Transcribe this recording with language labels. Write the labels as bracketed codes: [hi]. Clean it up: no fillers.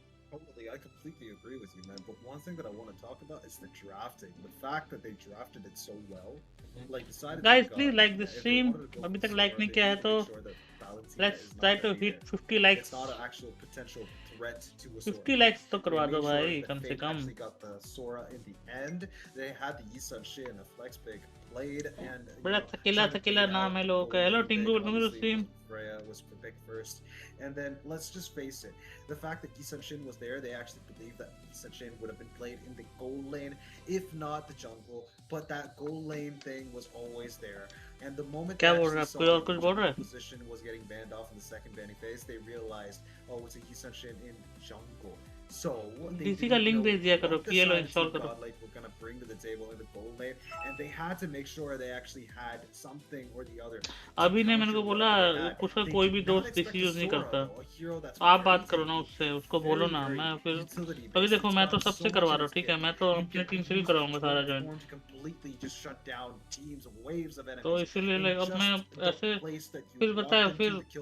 [en] Totally, I completely agree with you, man. But one thing that I want to talk about is the drafting. The fact that they drafted it so well, like decided. Guys, please like this stream. [hi] अभी तक like नहीं किया है तो [en] let's try to hit 50 likes. It's not an actual potential threat to a [hi] 50 likes तो करवा दो भाई कम से कम. [en] They got the Sora in the end. They had the Yisun Shin, a flex pick played, and [hi] बड़ा थकीला नाम है लोगों का. [en] Hello Tingu, welcome to the stream. Freya was picked first, and then let's just face it, the fact that Yisun Shin was there, they actually believed that Yisun Shin would have been played in the gold lane, if not the jungle, but that gold lane thing was always there. And the moment that position was getting banned off in the second banning phase, they realized, oh, it's a Yisun Shin in jungle. So [hi] DC का link भेज दिया करो, PLO install करो. [en] Like we're gonna bring to the table in the gold lane, and they had to make sure they actually had something or the other. [hi] अभी ने मैंने को बोला उसका कोई भी दोस्त DC यूज नहीं करता. आप बात करो ना उससे, उसको बोलो ना. मैं फिर अभी देखो मैं तो सबसे करवा रहा हूँ, ठीक है? मैं तो अपनी टीम से भी करवाऊंगा सारा जॉइन. तो इसीलिए अब मैं ऐसे फिर बताया फिर.